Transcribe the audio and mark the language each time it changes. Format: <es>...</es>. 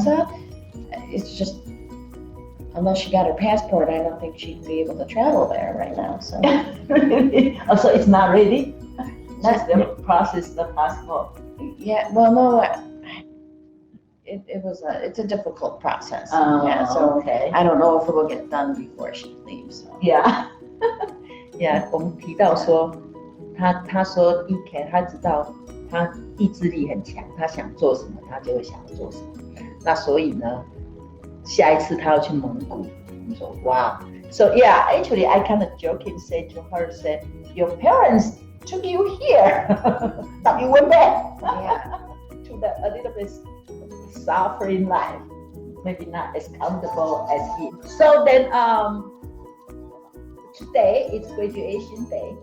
<en>so it's just unless she got her passport, I don't think she'd be able to travel there right now. So Also, it's not ready. That's the No. process, the passport. yeah, well, no, it's a difficult process. Yeah, so okay. I don't know if it will get done before she leaves. So. Yeah.</en> <zh>Yeah， 我们提到说，他说 EK 他知道他意志力很强，他想做什么他就会想做什么。那所以呢，下一次他要去蒙古，我们说哇。</zh> <en>So yeah, actually I kind of joking say to her, say your parents took you here, but you went back Yeah. to a little bit suffering life. maybe not as comfortable as he. So then, today is graduation day,</en>